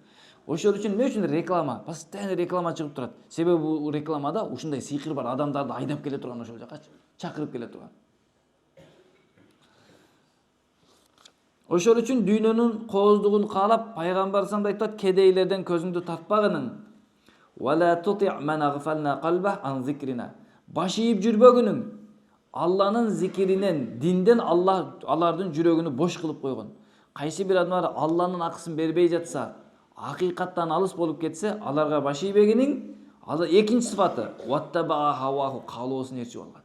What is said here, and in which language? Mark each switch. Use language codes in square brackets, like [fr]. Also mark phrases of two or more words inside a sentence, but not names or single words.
[ky] Ошол үчүн эмне үчүн реклама? Постоянно реклама чыгып турат. Себеби бул рекламада ушундай сыйкыр бар, адамдарды айдап келе турган ошол жакачы, чакырып келе турган. Ошол үчүн дүйнөнүн кооздугун каалап, пайгамбар салам айтат, кедейлерден көзүңдү тартпагының. [ar] ولا تطع من أغفلنا قلبه عن ذكرنا. [ky] Баш ийип жүрбөгүнүң. Алланын зикиринен, динден алардын жүрөгүнү бош кылып койгон. Кайсы бир адамдар Алланын акысын бербей жатса, акыйкаттан алыс болуп кетсе, аларга баш ийбегениң. Экинчи сыфаты [ar] واتبع هواه, [ky] каалоосун ээрчип алган.